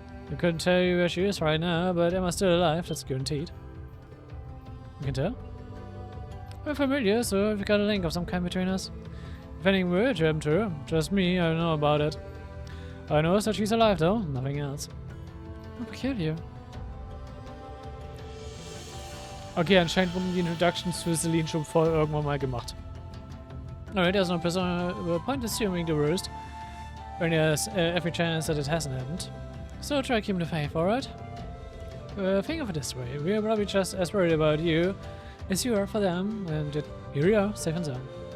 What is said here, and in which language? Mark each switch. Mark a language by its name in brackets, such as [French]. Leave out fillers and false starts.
[English] I couldn't tell you where she is right now, but Emma's still alive, that's guaranteed. You can tell? We're familiar, so we've got a link of some kind between us. If anything were to happen to her, just me, I don't know about it. I know is that she's alive though, nothing else. How peculiar. [German] Okay, anscheinend wurden die Introductions für Celine schon vorher irgendwann mal gemacht. [English] Alright, there's no point assuming the worst, when there's every chance that it hasn't happened. So try keeping the faith, alright? Think of it this way, we're probably just as worried about you as you are for them, and yet here we are, safe and sound.